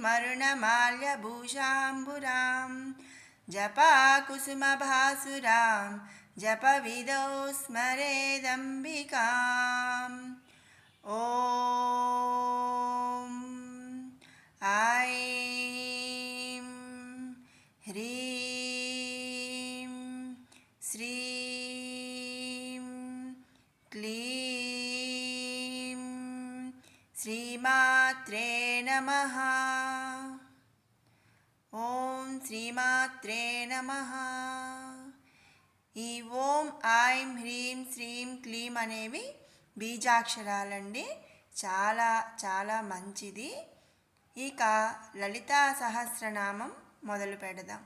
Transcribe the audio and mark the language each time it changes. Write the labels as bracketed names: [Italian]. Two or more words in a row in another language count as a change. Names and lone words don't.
[Sanskrit] मरुणमाल्यभूषाम्बुरां जपाकुसुमभासुरां जपविदौ स्मरेदम्बिकाम् ॐ ऐं ह्रीं श्रीं क्लीं श्रीमात्रे नमः. ఓం శ్రీమాత్రే నమః. [Telugu] ఈ ఓం ఐం హ్రీం శ్రీం క్లీం అనేవి బీజాక్షరాలండి. చాలా చాలా మంచిది. ఇక లలితా సహస్రనామం మొదలు పెడదాం.